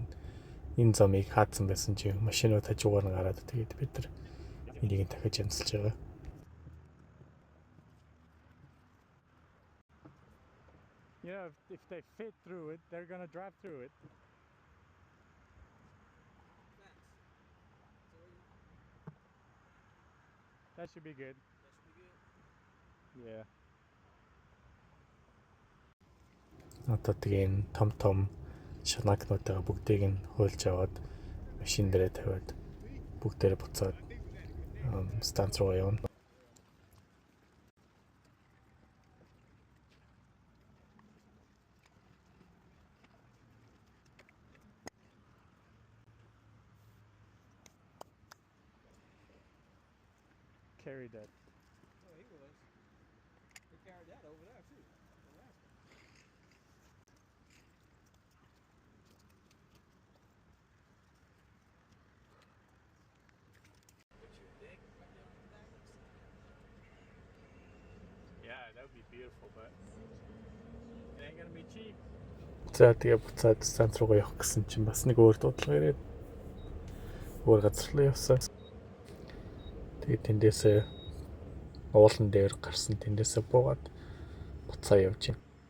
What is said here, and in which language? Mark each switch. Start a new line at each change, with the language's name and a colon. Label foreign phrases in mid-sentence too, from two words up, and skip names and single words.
Mongolian: Энэ замыг хаацсан байсан чинь машинууд хажуугаар нь гараад тэгээд бид нар энийг дахиж янзалж байгаа.
English: You know, if they fit through it, they're gonna drive through it. That should be good. Yeah.
Mongolian: Одоо тэгээд том шанакнуудаа бүгдийг нь хуульж аваад машин дээрээ тавиад бүгдээрээ буцаад станц руу явна.
English: Carry that. Oh, he was. He carried that over there too. Yeah, that would be beautiful, but it ain't gonna be cheap.
Mongolian: За тэгээ буцаад станц руу явах гэсэн чинь бас нэг өөр дуудлага ирээд өөр газар руу явсан. Тэгээд тэндээсээ уулан дээр гарсан тэндээсээ буугаад буцаа явж байна.